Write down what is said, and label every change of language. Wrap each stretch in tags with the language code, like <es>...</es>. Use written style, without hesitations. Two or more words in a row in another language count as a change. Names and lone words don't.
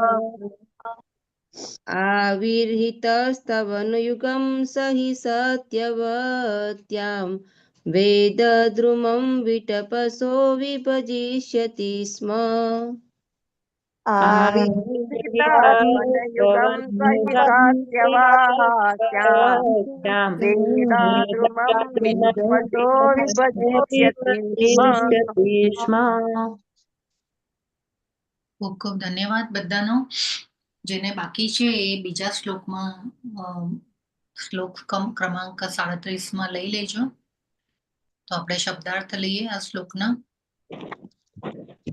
<sa>आविर्हितस्तवनुयुगं सहि सत्यवत्यां वेदद्रुमं विटपसो विभजिष्यति स्म आविर्हितस्त्वनुयुगं सहि सत्यवत्यां वेदद्रुमं विटपसो विभजिष्यति स्म</sa> <gu>ખૂબ ખૂબ ધન્યવાદ બધાનો જેને બાકી છે એ બીજા શ્લોકમાં શ્લોક ક્રમાંક 37 લઈ લેજો તો આપણે શબ્દાર્થ લઈએ આ શ્લોકના</gu>